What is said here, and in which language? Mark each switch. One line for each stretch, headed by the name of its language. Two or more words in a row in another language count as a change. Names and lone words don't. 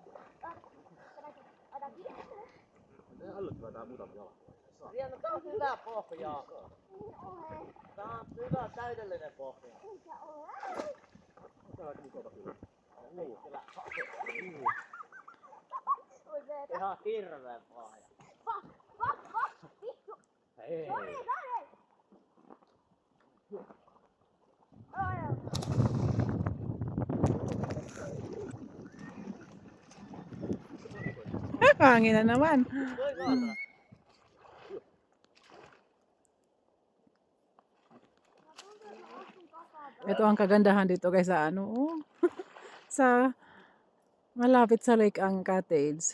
Finnish: Rianna, tää on hyvä pohja. Tää on hyvä, täydellinen pohja. Ihan hirveä pohja. Hei.
Filipino: Hangin na naman. Ito ang kagandahan dito guys sa ano, sa malapit sa lake ang cottage.